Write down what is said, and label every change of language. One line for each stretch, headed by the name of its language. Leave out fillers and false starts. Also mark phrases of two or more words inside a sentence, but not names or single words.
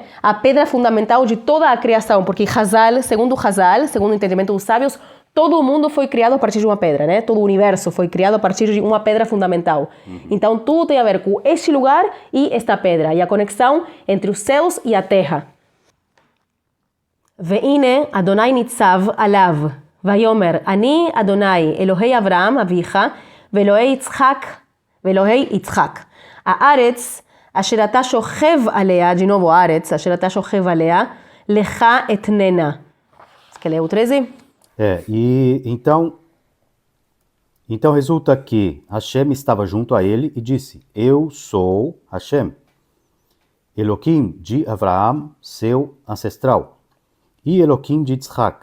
Portuguese: A pedra fundamental de toda a criação, porque Hazal, segundo o entendimento dos sábios, todo o mundo foi criado a partir de uma pedra, né? Todo o universo foi criado a partir de uma pedra fundamental. Então, tudo tem a ver com este lugar e esta pedra, e a conexão entre os céus e a terra.
Hebrew: והנה יהוה נצב עליו ויאמר אני יהוה אלהי אברהם אביך ואלהי יצחק. הארץ אשר אתה שכב עליה,
Portuguese: de novo
Hebrew: הארץ אשר אתה שכב עליה לך אתננה.
Portuguese: Quer ler o 13? E então resulta que Hashem estava junto a ele e disse: Eu sou Hashem, Elohim de Avraham, seu ancestral, e Elohim de Yitzhak.